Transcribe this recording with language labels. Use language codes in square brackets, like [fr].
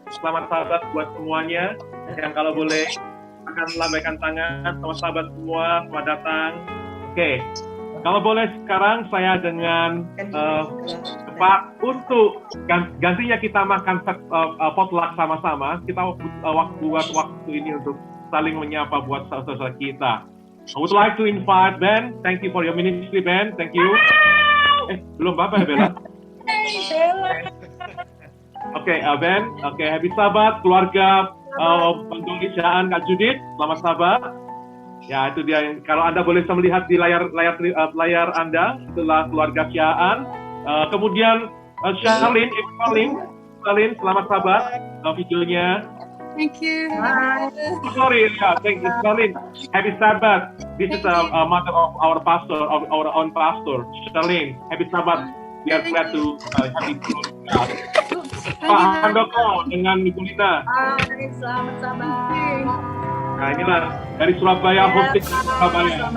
[id] Selamat sahabat buat semuanya. Yang kalau boleh akan lambaikan tangan sama sahabat semua, selamat datang. Oke, kalau boleh sekarang saya dengan cepat untuk gantinya kita makan potluck sama-sama. Kita buat waktu ini untuk saling menyapa buat saudara kita. [en] I would like to invite Ben. Thank you for your ministry, Ben. Thank you. [id] Belum apa ya, Bella? Oke, Ben. Oke, happy Sabat, keluarga Penggelisaan Kak Judith. Selamat Sabat. Ya, itu dia. Kalau Anda boleh melihat di layar Anda, itulah keluarga Syaan. Kemudian Charlene, selamat Sabat. Videonya. [en] Thank you. Sorry, thank you, Charlene. Happy Sabbath. This is a mother of our pastor, of our own pastor, Charlene. Happy Sabbath. We are glad to have you. [id] Pak Handoko dengan Ibu Lina. Selamat Sabat. Nah, inilah dari Surabaya, hosting Surabaya.